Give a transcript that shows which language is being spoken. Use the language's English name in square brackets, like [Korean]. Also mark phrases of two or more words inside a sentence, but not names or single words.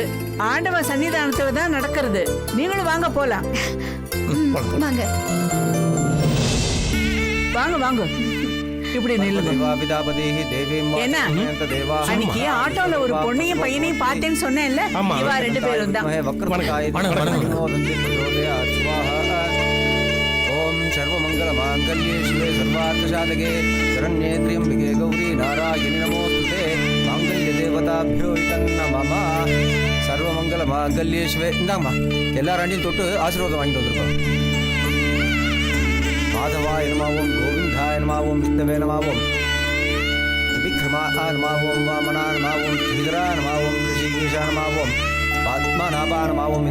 [Tamil] ஆண்டவ சன்னிதானத்துல தான் நடக்கிறது. நீங்களும் வாங்க போலாம். வாங்க வாங்க வாங்க, இப்படி நில்லுங்க. என்ன அன்னைக்கு ஆட்டோல ஒரு பொண்ணையும் பையனையும் பார்த்தேன்னு சொன்னேன்ல, இவா 2 பேரும் தான். [Sanskrit] सर्वमंगल मांगल्ये शिवे सर्वार्थ साधके शरण्ये त्र्यंबके गौरी नारायणि नमोस्तुते मांगल्य देवताभ्यो नमः. सर्वमंगल मांगल्ये शिवे. [Tamil] இந்தாங்கம்மா, எல்லாரையும் தொட்டு ஆசீர்வாதம் வாங்கிட்டு வந்திருக்கோம். [Sanskrit] माधवाय नमवोम्, गोविन्दाय नमवोम्, विष्णवे नमवोम्, विक्रमाय नमवोम्, वामनाय नमवोम्, श्रीधराय नमवोम्, हृषीकेशाय नमवोम्, पद्मनाभाय नमवोम्.